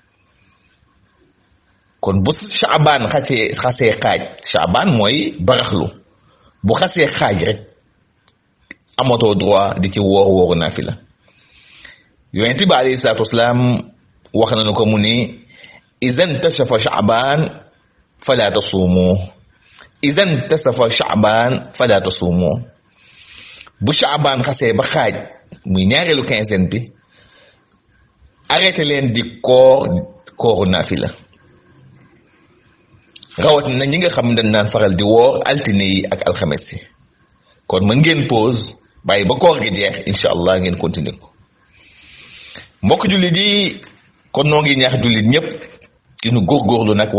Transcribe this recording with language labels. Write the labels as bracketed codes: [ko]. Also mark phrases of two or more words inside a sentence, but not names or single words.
[wo] kon bu Shaabaan xasee xaaj Shaabaan mooy baraxlu bu xasee xaaj rek amatoo droit di ci wooru naafila yonent bi [ar] عليه الصلاة والسلام [wo] wax nañu ko mu ni [ar] إذا انتصف شعبان فلا تصوموا إذا انتصف شعبان فلا تصوموا [wo] bu Shaabaan xasee ba xaaj muy ñaareelu quinzaine bi arrêté leen di kooru naafila rawatina ñi nga xam dañ naan faral di woor altine yi ak alxames yi kon mën ngeen pause bàyyi ba koor gi jeex [ar] إن شاء الله [wo] ngeen continuer ko mbokk jullit yi kon noo ngi ñaax jullit ñëpp ci nu góorgóorlu nag